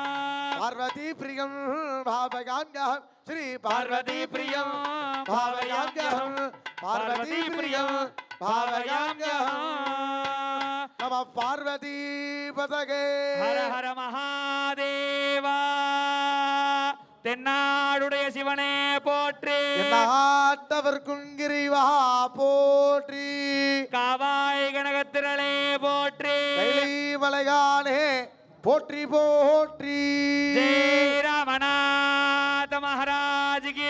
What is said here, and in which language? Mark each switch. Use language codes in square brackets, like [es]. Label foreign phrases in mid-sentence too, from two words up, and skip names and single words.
[sa] పార్వతీ ప్రియం భావయామ్యహం శ్రీ పార్వతీ ప్రియం భావయామ్యహం పార్వతీ ప్రియం భావయామ్యహం నమ పార్వతీ పతగే హర హర మహాదేవా [ta] தென்னாடுடைய சிவனே போற்றி நாட்டவர்க்கும் கிரிவா போற்றி காவாய் கனகத்திரளே போற்றி மலையானே போற்றி போற்றி [hi] जय रामनाथ महाराज की